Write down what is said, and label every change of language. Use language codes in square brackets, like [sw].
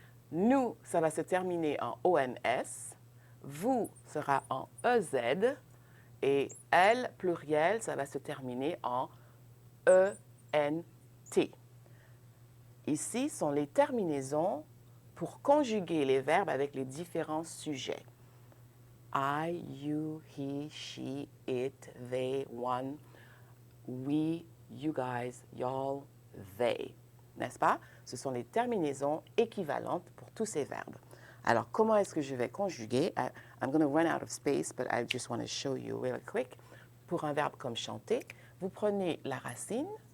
[fr] Nous, ça va se terminer en ons. Vous sera en ez. Et elle, pluriel, ça va se terminer en ent. Ici sont les terminaisons pour conjuguer les verbes avec les différents sujets. [en] I, you, he, she, it, they, one, we, you guys, y'all, they. [fr] N'est-ce pas? Ce sont les terminaisons équivalentes pour tous ces verbes. Alors, comment est-ce que je vais conjuguer? [en] I'm going to run out of space, but I just want to show you really quick. [fr] Pour un verbe comme chanter, vous prenez la racine.